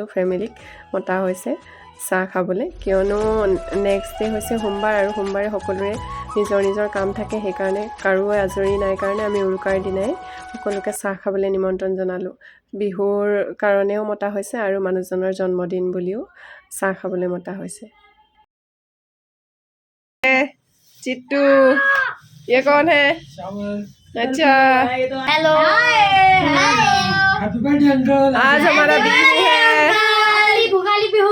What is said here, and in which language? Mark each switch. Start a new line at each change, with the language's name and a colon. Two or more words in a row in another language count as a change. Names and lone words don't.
Assamese: ফেমিলিক মতা হৈছে চাহ খাবলৈ কিয়নো
English: next day
Assamese: হৈছে সোমবাৰ আৰু সোমবাৰে সকলোৰে নিজৰ নিজৰ কাম থাকে সেইকাৰণে কাৰো আজৰি নাই কাৰণে আমি উৰুকাৰ দিনাই সকলোকে চাহ খাবলৈ নিমন্ত্ৰণ জনালোঁ বিহুৰ কাৰণেও মতা হৈছে আৰু মানুহজনৰ জন্মদিন বুলিও চাহ খাবলৈ মতা হৈছে চিট্টু
Hindi: ये कौन है अच्छा हेलो
English: happy birthday uncle
Hindi: आज हमारा बिहू है बिहू